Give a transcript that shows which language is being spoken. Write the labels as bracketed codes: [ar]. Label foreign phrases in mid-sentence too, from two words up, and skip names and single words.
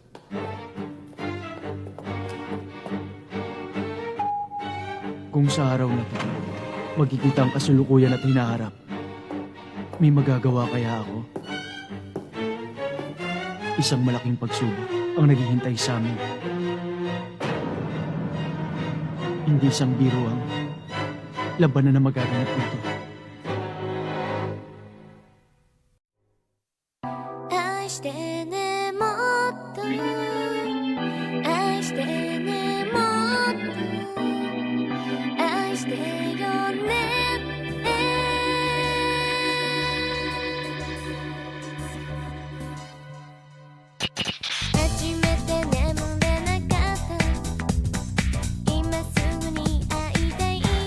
[tl] Kung sa araw na to, magkikita ang kasulukuyan at hinaharap, may magagawa kaya ako? Isang malaking pagsubok ang naghihintay sa amin. Hindi isang biro ang labanan na magaganap nito. [ja] 愛してねもっと愛してねもっと愛してよね初めて眠れなかった今すぐに会いたい